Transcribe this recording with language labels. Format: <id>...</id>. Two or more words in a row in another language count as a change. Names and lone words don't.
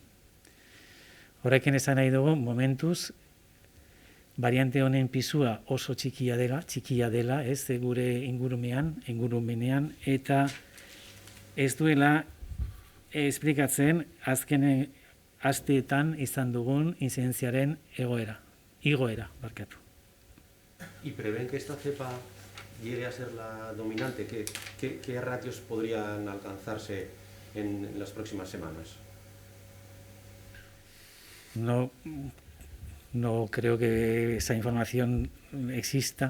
<eu>Horrekin esan nahi dugu, momentuz, variante honen pisua oso txikia dela, ez gure ingurumenean, eta ez duela esplikatzen azken asteetan izan dugun inzidentziaren igoera, barkatu.</eu> <es>¿Y prevén que esta cepa llegue a ser la dominante? ¿Qué ratios podrían alcanzarse en las próximas semanas? No creo que esa información exista.</es>